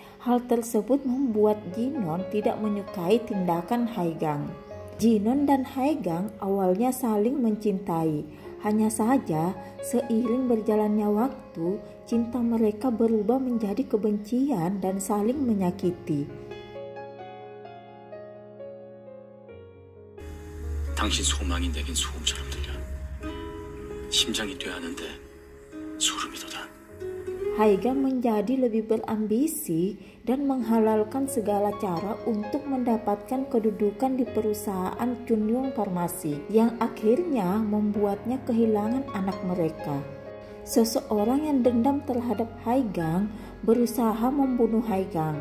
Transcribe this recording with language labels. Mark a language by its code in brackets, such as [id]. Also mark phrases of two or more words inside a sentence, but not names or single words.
[id] Hal tersebut membuat Jinon tidak menyukai tindakan Haegang. Jinon dan Haegang awalnya saling mencintai. Hanya saja, seiring berjalannya waktu, cinta mereka berubah menjadi kebencian dan saling menyakiti. [ko] 당신 소망이 내겐 소음처럼 들려. 심장이 뛰어하는데 소름이 돋아. [id] Haegang menjadi lebih berambisi dan menghalalkan segala cara untuk mendapatkan kedudukan di perusahaan Chunyun Farmasi yang akhirnya membuatnya kehilangan anak mereka. Seseorang yang dendam terhadap Haegang berusaha membunuh Haegang.